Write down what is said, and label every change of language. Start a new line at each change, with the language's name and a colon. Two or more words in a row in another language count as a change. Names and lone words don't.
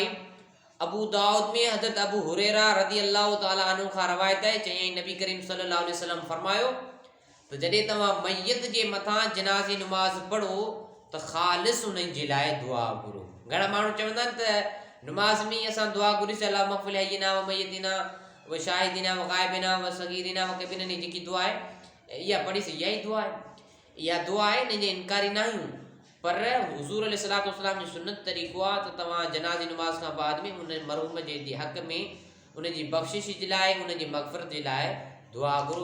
Sindhi: अबू दाऊद में हज़रत अबू हुरैरा
Arabic: رضي الله تعالى عنه
Sindhi: खां रवायत आहे, चयईं नबी करीम
Arabic: صلى الله عليه وسلم
Sindhi: फरमायो त जॾहिं तव्हां मैयत जे मथां जनाज़ी नमाज़ पढ़ो त ख़ालिस उन्हनि जे लाइ दुआ घुरो। घणा माण्हू चवंदा आहिनि त नमाज़ में असां दुआ घुरीसीं,
Arabic: اللهم اغفر لحينا وميتنا وشاهدنا وغائبنا وصغيرنا وكبيرنا,
Sindhi: जेकी दुआ आहे इहा पढ़ीसीं, इहा ई दुआ आहे। इहा दुआ आहे, इन जे इनकारी न आहियूं, पर हुज़ूर
Arabic: عليه الصلاة والسلام
Sindhi: जो सुन्नत तरीक़ो आहे त तव्हां जनाज़ी नमाज़ खां बाद में उन मरहूम जे हक़ में उनजी बख़्शिश जे लाइ, उनजी मग़फ़िरत जे लाइ दुआ घुरो।